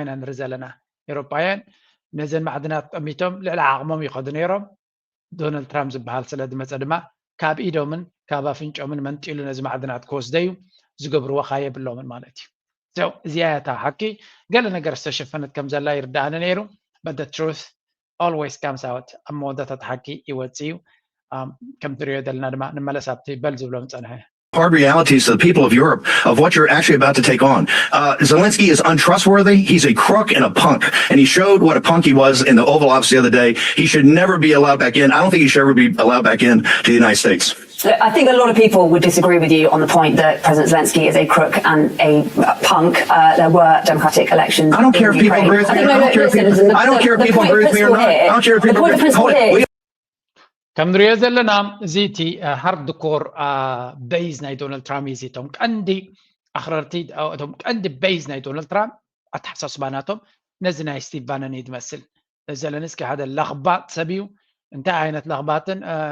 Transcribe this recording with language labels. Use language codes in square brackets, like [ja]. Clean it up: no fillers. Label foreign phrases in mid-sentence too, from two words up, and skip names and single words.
[ti] ኢና ንርኢ ዘለና ኤውሮጳውያን ነዘን ማዕድናት ጠሚቶም ልዕሊ ዓቕሞም ይኸዱ ነይሮም ዶናልድ ትራምፕ ዝበሃል ስለ ዝመፀ ድማ ካብ ኢዶምን ካብ ኣፍንጮምን መንጢሉ ነዚ ማዕድናት ክወስደ እዩ ዝገብርዎ ካ የብሎምን ማለት እዩ እዚኣ እታ ሓቂ ገለ ነገር ዝተሸፈነት ከም ዘላ ይርዳእኒ ነይሩ [en] but the truth always comes out [ti] ኣብ መወዳታት ሓቂ ይወፅእ እዩ ከም ትሪኦ ዘለና ድማ ንመለስ ኣብቲ በል ዝብሎም ፀንሐ [en] hard realities to the people of Europe of what you're actually about to take on. Zelensky is untrustworthy. He's a crook and a punk. And he showed what a punk he was in the Oval Office the other day. He should never be allowed back in. I don't think he should ever be allowed back in to the United States. I think a lot of people would disagree with you on the point that President Zelensky is a crook and a punk. There were democratic elections. I don't care if people agree with me. I don't care if people agree with me or not. I don't care if people agree with me. [ti] ከም ንሪኦ ዘለና እዚ እቲ [en] hard core base [ti] ናይ ዶናልድ ትራምፕ እዚ እቶም ቀንዲ ኣኽረርቲ እቶም ቀንዲ ቤዝ ናይ ዶናልድ ትራምፕ ኣተሓሳስባናቶም ነዚ ናይ ስቲቭ ባነን እዩ ዝመስል ዘለንስኪ ሓደ ለኽባጥ ሰብ እዩ እንታይ ዓይነት ለኽባጥን